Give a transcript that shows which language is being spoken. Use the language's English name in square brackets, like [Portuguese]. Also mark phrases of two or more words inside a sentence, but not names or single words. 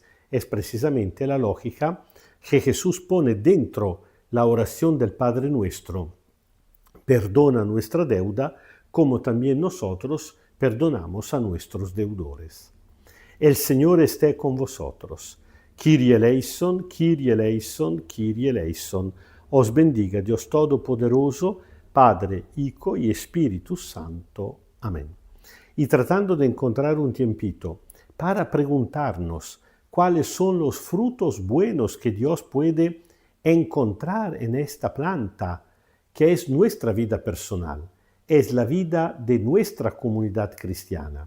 [Spanish] Es precisamente la lógica que Jesús pone dentro la oración del Padre Nuestro. Perdona nuestra deuda, como también nosotros perdonamos a nuestros deudores. El Señor esté con vosotros. [Greek] Κύριε ἐλέησον, Κύριε ἐλέησον, Κύριε ἐλέησον. [Spanish] Os bendiga Dios Todopoderoso, Padre, Hijo y Espíritu Santo. Amén. Y tratando de encontrar un tiempito para preguntarnos cuáles son los frutos buenos que Dios puede encontrar en esta planta, que es nuestra vida personal, es la vida de nuestra comunidad cristiana.